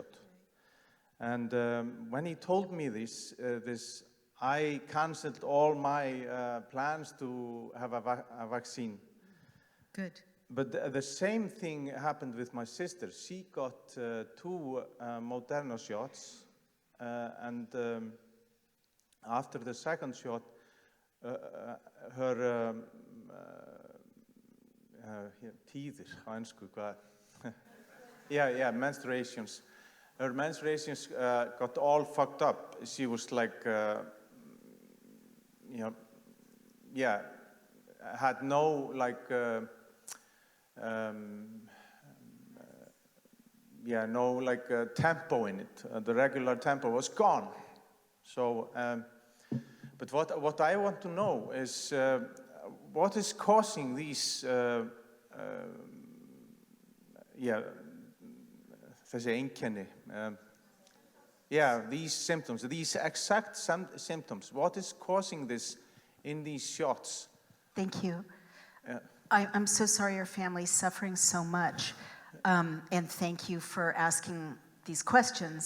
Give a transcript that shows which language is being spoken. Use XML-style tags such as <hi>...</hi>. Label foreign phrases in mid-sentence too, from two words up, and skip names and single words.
<en>And when he told me this, I canceled all my plans to have a vaccine. Good. But the same thing happened with my sister. She got 2 Moderna shots, and after the second shot, her</en> <is>tíðir á ensku, hvað?</is> <en>Yeah, menstruations. Her menstruations got all fucked up. She was like, had no tempo in it. The regular tempo was gone. So, but what I want to know is what is causing these,</en> <is>þessi einkenni,</is> <en>these symptoms, these exact symptoms. What is causing this in these shots? Thank you. I'm so sorry your family's suffering so much, and thank you for asking these questions.</en>